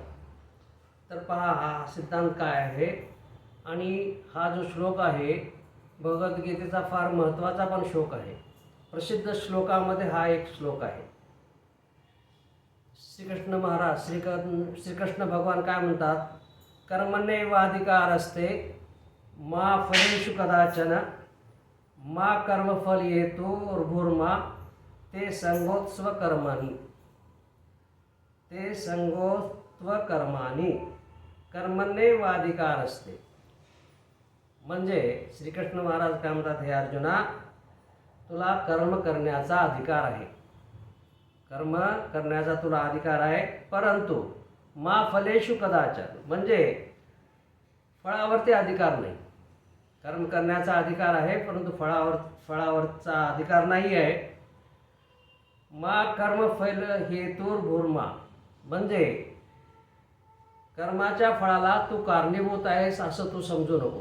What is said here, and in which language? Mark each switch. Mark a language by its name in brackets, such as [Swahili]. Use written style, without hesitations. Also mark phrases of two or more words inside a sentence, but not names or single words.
[Marathi] तर पहा, हा सिद्धांत काय आहे आणि हा जो श्लोक आहे भगवद्गीतेचा फार महत्त्वाचा पण श्लोक आहे। प्रसिद्ध श्लोकामध्ये हा एक श्लोक आहे। श्रीकृष्ण महाराज श्रीकृष्ण भगवान काय म्हणतात? [Sanskrit] कर्मण्येवाधिकारस्ते मा फलेषु कदाचन मा कर्मफल हेतुर्भुर्मा ते संगोत्स्व कर्माणि। ते संगोत्स्व कर्माणि कर्मण्येवाधिकारस्ते। [Marathi] म्हणजे श्रीकृष्ण महाराज काय म्हणतात, हे अर्जुना, तुला कर्म करण्याचा अधिकार आहे, कर्म करण्याचा तुला अधिकार आहे, परंतु [Sanskrit] मा फलेषु कदाचन, [Marathi] म्हणजे फळावरती अधिकार नाही। कर्म करण्याचा अधिकार आहे परंतु फळावरचा अधिकार नाही आहे। [Sanskrit] मा कर्मफल हेतुर्भुर्मा, [Marathi] म्हणजे कर्माच्या फळाला तू कारणीभूत आहेस असं तू समजू नको।